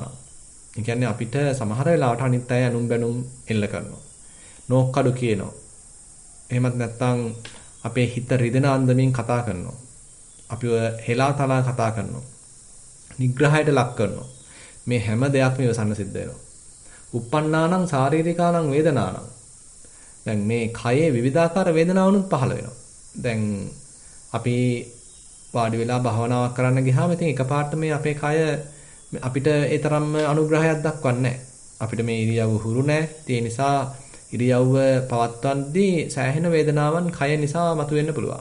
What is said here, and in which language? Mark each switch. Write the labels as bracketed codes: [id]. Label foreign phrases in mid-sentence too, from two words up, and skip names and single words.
[si] ඒ කියන්නේ අපිට සමහර වෙලාවට අනිත් අය අනුම් බැනුම් එල්ල කරනවා. නෝක්කඩු කියනවා. එහෙමත් නැත්නම් අපේ හිත රිදෙන අන්දමින් කතා කරනවා. අපිව හෙලා තලා කතා කරනවා. නිග්‍රහයට ලක් කරනවා. මේ හැම දෙයක්ම ඉවසන්න සිද්ධ වෙනවා. [pi] uppannānaṁ sāririkānaṁ vedanānaṁ. [si] දැන් මේ කයේ විවිධාකාර වේදනාවනුත් පහළ වෙනවා. දැන් අපි වාඩි වෙලා භාවනාවක් කරන්න ගියාම ඉතින් එකපාරට මේ අපේ කය අපිට ඒ තරම්ම අනුග්‍රහයක් දක්වන්නේ නැහැ. අපිට මේ ඉරියව්ව හුරු නැහැ. ඒ නිසා ඉරියව්ව පවත්වද්දී සෑහෙන වේදනාවන් කය නිසා මතුවෙන්න පුළුවන්.